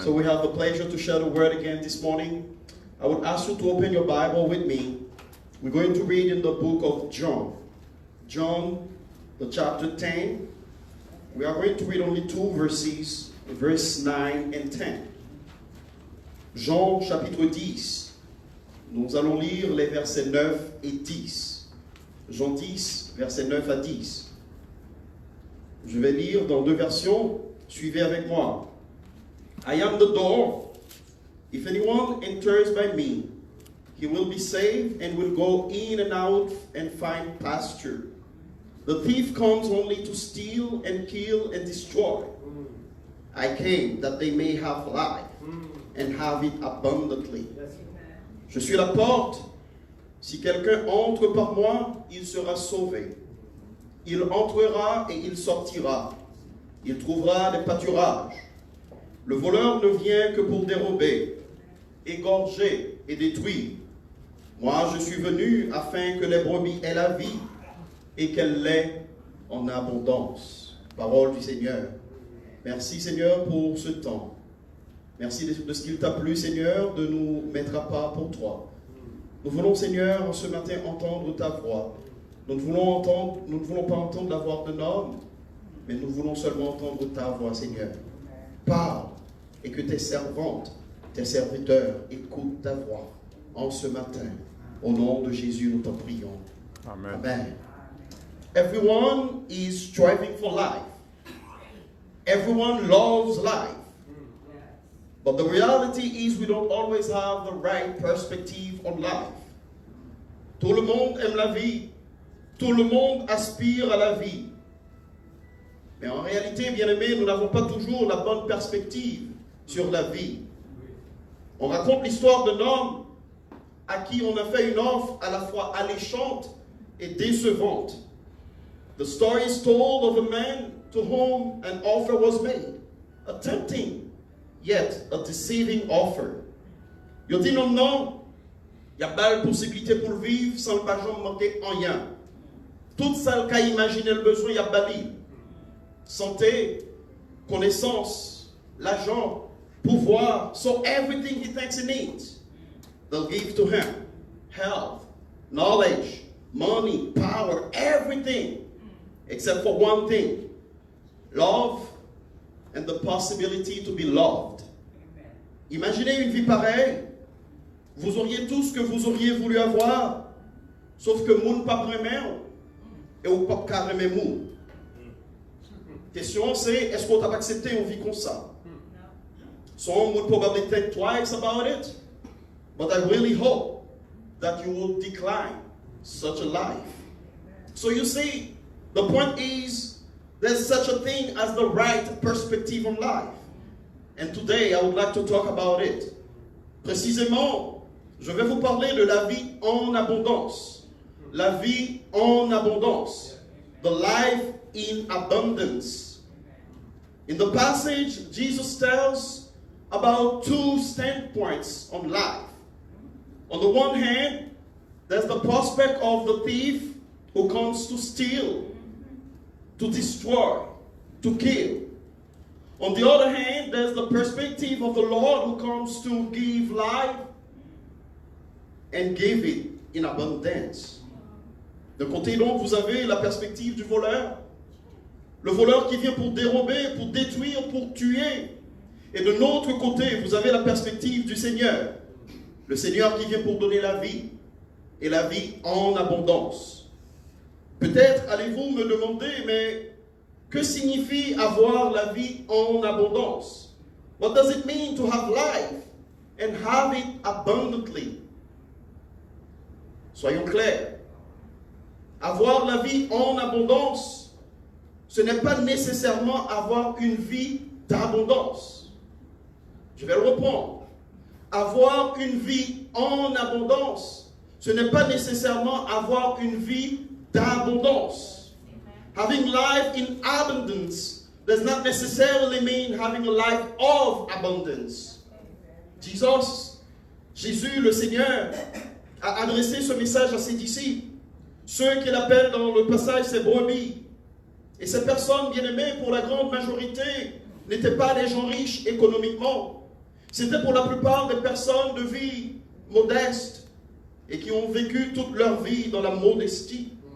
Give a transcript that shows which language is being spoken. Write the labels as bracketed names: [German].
[English] So we have the pleasure to share the word again this morning. I would ask you to open your Bible with me. We're going to read in the book of John. John, the chapter 10. We are going to read only two verses, verse 9 and 10. [French] Jean, chapitre 10. Nous allons lire les versets 9 et 10. Jean 10, versets 9 à 10. Je vais lire dans deux versions. Suivez avec moi. [English] I am the door. If anyone enters by me, he will be saved and will go in and out and find pasture. The thief comes only to steal and kill and destroy. I came that they may have life and have it abundantly. [French] Je suis la porte. Si quelqu'un entre par moi, il sera sauvé. Il entrera et il sortira. Il trouvera des pâturages. Le voleur ne vient que pour dérober, égorger et détruire. Moi, je suis venu afin que les brebis aient la vie et qu'elle l'ait en abondance. Parole du Seigneur. Merci, Seigneur, pour ce temps. Merci de ce qu'il t'a plu, Seigneur, de nous mettre à part pour toi. Nous voulons, Seigneur, ce matin entendre ta voix. Nous ne voulons pas entendre la voix d'un homme, mais nous voulons seulement entendre ta voix, Seigneur. Parle et que tes servantes, tes serviteurs écoutent ta voix en ce matin. Au nom de Jésus, nous t'en prions. Amen. Amen. [English] Everyone is striving for life. Everyone loves life. But the reality is we don't always have the right perspective on life. [French] Tout le monde aime la vie. Tout le monde aspire à la vie. Mais en réalité, bien-aimés, nous n'avons pas toujours la bonne perspective sur la vie. On raconte l'histoire d'un homme à qui on a fait une offre à la fois alléchante et décevante. [English] The story is told of a man to whom an offer was made, a tempting yet a deceiving offer. [French] Il dit non, non, il y a belle possibilité pour vivre sans le pas jamais manquer en rien. Tout ça qu'a imaginé le besoin, il y a bali. santé, connaissance, l'argent, pouvoir. [English] So everything he thinks he needs, they'll give to him. Health, knowledge, money, power, everything. Except for one thing. Love and the possibility to be loved. [French] Imaginez une vie pareille. Vous auriez tout ce que vous auriez voulu avoir. Sauf que moun pas vraiment. Et ou pas carrément moun. Question c'est, est-ce qu'on t'a accepté une vie comme ça? [English] Some would probably think twice about it. But I really hope that you will decline such a life. So you see, the point is, there's such a thing as the right perspective on life. And today I would like to talk about it. [French] Précisément, je vais vous parler de la vie en abondance. La vie en abondance. [English] The life in abundance. In the passage, Jesus tells about two standpoints on life. On the one hand, there's the prospect of the thief who comes to steal, to destroy, to kill. On the other hand, there's the perspective of the Lord who comes to give life and give it in abundance. [French] D'un côté donc, vous avez la perspective du voleur. Le voleur qui vient pour dérober, pour détruire, pour tuer. Et de l'autre côté, vous avez la perspective du Seigneur. Le Seigneur qui vient pour donner la vie. Et la vie en abondance. Peut-être allez-vous me demander, mais que signifie avoir la vie en abondance? [English] What does it mean to have life and have it abundantly? [French] Soyons clairs. Avoir la vie en abondance, ce n'est pas nécessairement avoir une vie d'abondance. Je vais le reprendre. Avoir une vie en abondance, ce n'est pas nécessairement avoir une vie d'abondance. [English] Having life in abundance does not necessarily mean having a life of abundance. [French] Jésus, le Seigneur, a adressé ce message à ses disciples, ceux qu'il appelle dans le passage ses brebis. Et ces personnes bien-aimées, pour la grande majorité, n'étaient pas des gens riches économiquement. C'était pour la plupart des personnes de vie modeste et qui ont vécu toute leur vie dans la modestie.